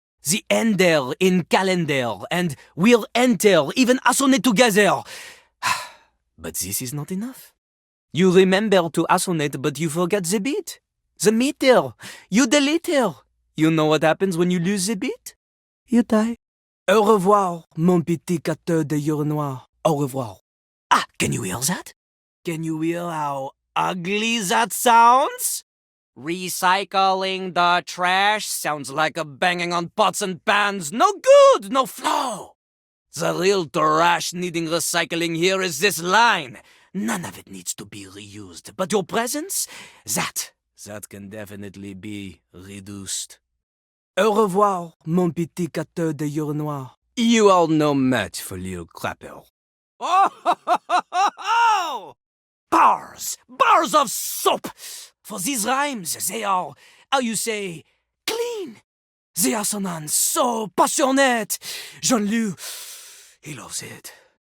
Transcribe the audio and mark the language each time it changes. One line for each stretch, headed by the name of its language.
English: The ender in calendar, and we'll enter, even assonate together. But this is not enough. You remember to assonate, but you forget the beat. The meter. You delete her. You know what happens when you lose the beat? You die.
French: Au revoir, mon petit gâteau de urinoir. Au revoir.
English: Ah, can you hear that? Can you hear how ugly that sounds? Recycling the trash sounds like a banging on pots and pans. No good, no flow. The real trash needing recycling here is this line. None of it needs to be reused, but your presence, that can definitely be reduced.
French: Au revoir, mon petit gâteau de urinoir.
English: You are no match for Lil Crapper. Oh! Bars of soap! For these rhymes, they are, how you say, clean. The assonance, so passionate. Jean-Loup, he loves it.